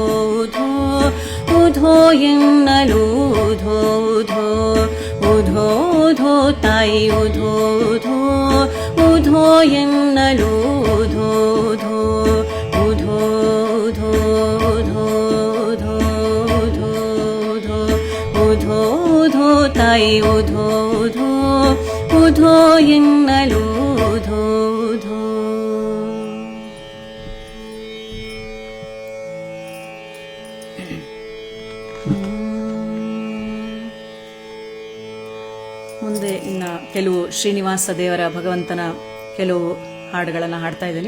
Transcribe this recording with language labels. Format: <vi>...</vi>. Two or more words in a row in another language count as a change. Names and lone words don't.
<kn>ಉಧೋ ಉಧೋ ಎನ್ನಲು ಉಧೋ ಉಧೋ ಉಧೋ ಉಧೋ ತಾಯಿ ಉಧೋ ಉಧೋ ಉಧೋ ಎನ್ನಲು ಉಧೋ ಉಧೋ ಉಧೋ ಉಧೋ ಉಧೋ ಉಧೋ ಉಧೋ ಉಧೋ ಉಧೋ ಉಧೋ ತಾಯಿ ಉಧೋ ಉಧೋ ಉಧೋ ಎನ್ನಲು ಉಧೋ ಉಧೋ. ಮುಂದೆ ಇನ್ನು ಕೆಲವು ಶ್ರೀನಿವಾಸ ದೇವರ ಭಗವಂತನ ಕೆಲವು ಹಾಡುಗಳನ್ನು ಹಾಡ್ತಾ ಇದ್ದೀನಿ.</kn>